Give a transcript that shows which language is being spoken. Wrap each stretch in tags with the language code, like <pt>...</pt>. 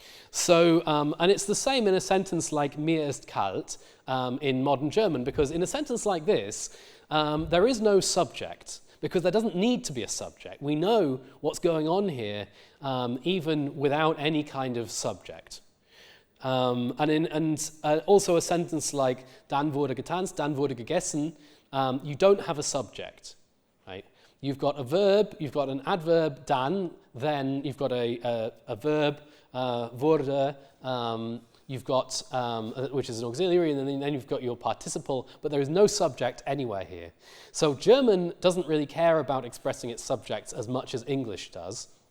<en>So, and it's the same in a sentence like</en> <de>mir ist kalt</de> <en>in modern German, because in a sentence like this, there is no subject, because there doesn't need to be a subject. We know what's going on here, even without any kind of subject. Also a sentence like</en> <de>dann wurde getanzt, dann wurde gegessen,</de> <en>you don't have a subject, right? You've got a verb, you've got an adverb, dann, then you've got a verb, wurde, you've got, which is an auxiliary, and then you've got your participle, but there is no subject anywhere here. So German doesn't really care about expressing its subjects as much as English does.</en>